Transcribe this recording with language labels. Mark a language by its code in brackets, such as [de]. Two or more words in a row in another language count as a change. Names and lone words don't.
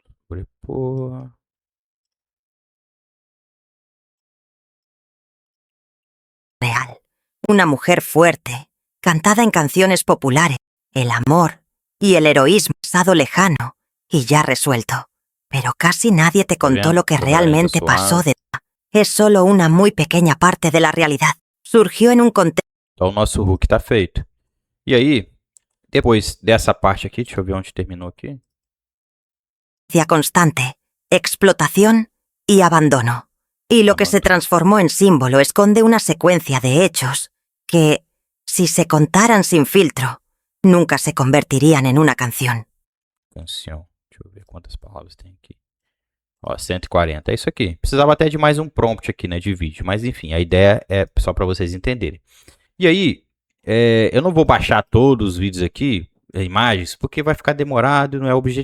[pt] Sobrepor. Real. [es] Una mujer fuerte, cantada en canciones populares, el amor y el heroísmo pasado lejano y ya resuelto. Pero casi nadie te contó lo que realmente pasó de... Es solo una muy pequeña parte de la realidad. Surgió en un contexto [pt] Então o nosso Hulk tá feito. E aí, depois dessa parte aqui, deixa eu ver onde terminou aqui. [es] constante, explotación y abandono. Y lo que se transformó en símbolo esconde una secuencia de hechos que, si se contaran sin filtro, nunca se convertirían en una canción. [pt] Canção. Deixa eu ver quantas palavras tem aqui. Ó, 140. É isso aqui. Precisava até de mais um prompt aqui, né, de vídeo. Mas enfim, a ideia é só para vocês entenderem. E aí, eu não vou baixar todos os vídeos aqui, imagens, porque vai ficar demorado e não é o objetivo.